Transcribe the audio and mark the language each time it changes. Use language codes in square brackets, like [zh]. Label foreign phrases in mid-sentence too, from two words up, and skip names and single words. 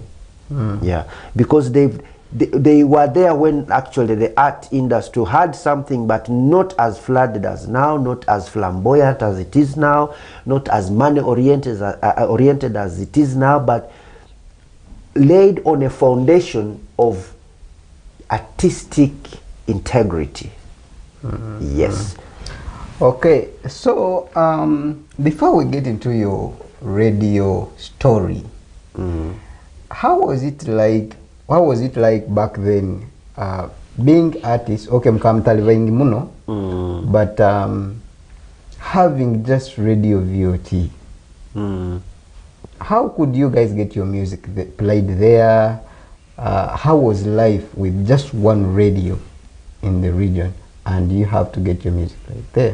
[en] Yeah, because they were there when actually the art industry had something, but not as flooded as now, not as flamboyant as it is now, not as money oriented as it is now, but laid on a foundation of artistic integrity. Yes. Okay, so before we get into your radio story, how was it like? What was it like back then? Being artist, [ttj] okay, mkamtalivaingi muno, [en] but having just radio VOT. How could you guys get your music played there? How was life with just one radio in the region, and you have to get your music played there?